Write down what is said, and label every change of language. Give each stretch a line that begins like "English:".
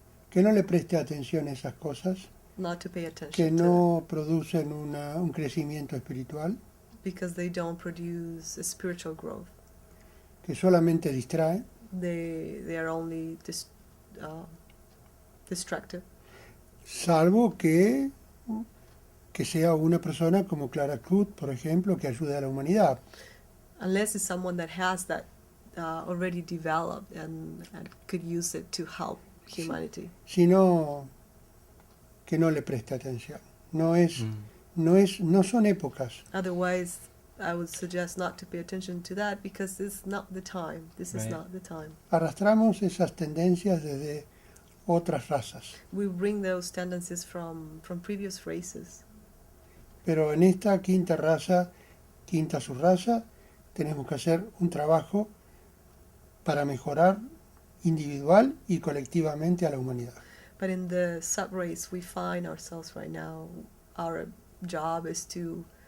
Spanish: que no le preste atención a esas cosas,
English: not to pay attention
Spanish: que
English: to
Spanish: no producen un crecimiento espiritual,
English: them, because they don't produce a spiritual growth.
Spanish: que solamente distrae,
English: They are only distractive,
Spanish: salvo que sea una persona como Clara Kut, por ejemplo, que ayude a la humanidad.
English: unless it's someone that has that already developed and could use it to help humanity.
Spanish: Sino que no le preste atención. No son épocas.
English: Otherwise, I would suggest not to pay attention to that because it's not the time. This is Right. not the time.
Spanish: Arrastramos esas tendencias desde otras razas.
English: We bring those tendencies from previous races.
Spanish: Pero en esta quinta subraza, tenemos que hacer un trabajo para mejorar individual y colectivamente a la humanidad.
English: But in the sub-race we find ourselves right now, our job is to